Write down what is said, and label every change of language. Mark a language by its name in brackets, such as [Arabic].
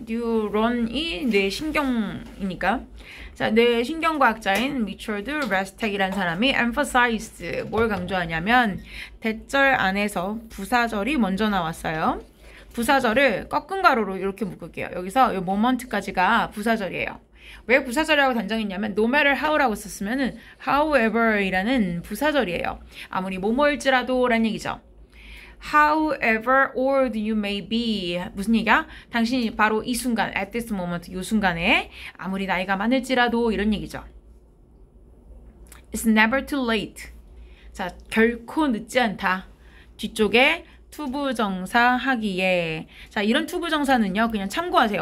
[Korean] 뉴런이 뇌신경이니까. 자, 뇌신경과학자인 리처드 레스텍이라는 사람이 emphasize, 뭘 강조하냐면 대절 안에서 부사절이 먼저 나왔어요. 부사절을 꺾은 가로로 이렇게 묶을게요. 여기서 이 moment까지가 부사절이에요. 왜 부사절이라고 단정했냐면 [English] no matter how [Korean] 라고 썼으면은 however이라는 부사절이에요. 아무리 뭐뭐일지라도 라는 얘기죠. [English] However old you may be, [Korean] 무슨 얘기야? 당신이 바로 이 순간, [English] at this moment, [Korean] 이 순간에 아무리 나이가 많을지라도 이런 얘기죠. [English] It's never too late. [Korean] 자, 결코 늦지 않다. 뒤쪽에 투부정사 하기에. 자, 이런 투부정사는요 그냥 참고하세요.